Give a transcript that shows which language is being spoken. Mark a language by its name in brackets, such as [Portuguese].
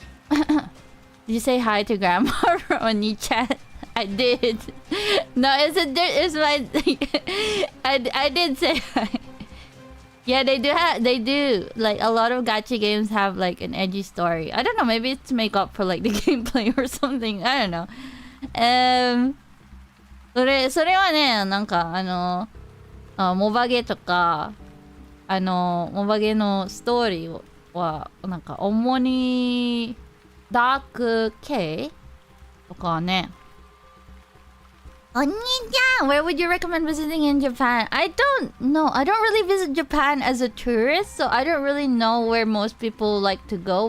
[English] Did you say hi to Grandma on your chat? I did. No, it's my I did say hi. Yeah, they do like a lot of gacha games have like an edgy story. I don't know, maybe it's to make up for like the gameplay or something. I don't know. [Japanese] それはね、なんかモバゲとかモバゲのストーリーはなんか主にダーク系とかね。 [English] Oniya, where would you recommend visiting in Japan? I don't know. I don't really visit Japan as a tourist, so I don't really know where most people like to go.